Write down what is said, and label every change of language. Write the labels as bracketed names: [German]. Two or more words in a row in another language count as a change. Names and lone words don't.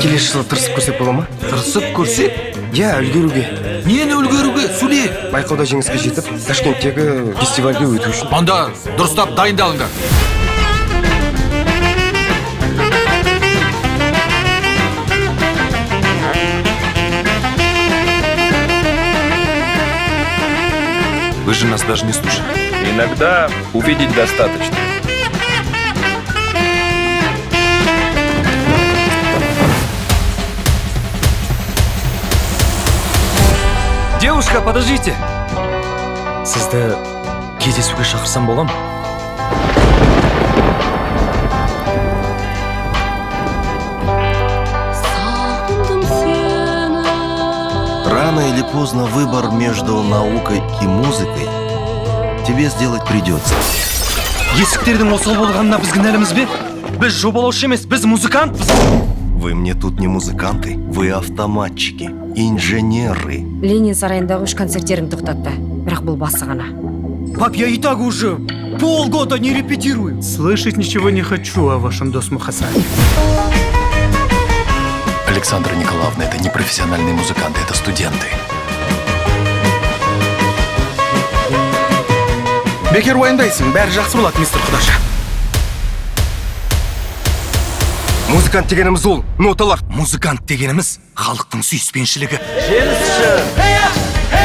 [Kazakh] жылы тырысып көрсек бола ма? Тырысып көрсек? Иә, үлгеруге. Нені үлгеруге? Сөйле. Байқауда жеңіске жетіп, Ташкенттегі фестивальге өту үшін. Анда дұрыстап дайындалыңдар. [Russian] Вы же нас даже не слушали. Иногда увидеть достаточно. Девушка, подождите. [Kazakh] Сізді кездесуге шақырсам бола ма? [Russian] Рано или поздно выбор между наукой и музыкой тебе сделать придется. [Kazakh] Есіктердің осал болғанына біз кінәліміз бе? Біз жобалаушы емес, біз музыкантпыз. [Russian] Вы мне тут не музыканты, вы автоматчики, инженеры. [Kazakh] Ленин сарайындағы 3 концерттерін тоқтатты. Бірақ бұл басы ғана. [Russian] Пап, я и так уже полгода не репетирую. Слышать ничего не хочу о вашем Досму Хасане. Александра Николаевна, это не профессиональные музыканты, это студенты. [Kazakh] Бекер уайымдайсың, бәрі жақсы болады, мистер Құдаша. Музыкант дегеніміз ол, ноталар. Музыкант дегеніміз халықтың сүйіспеншілігі. Жеңіс үшін!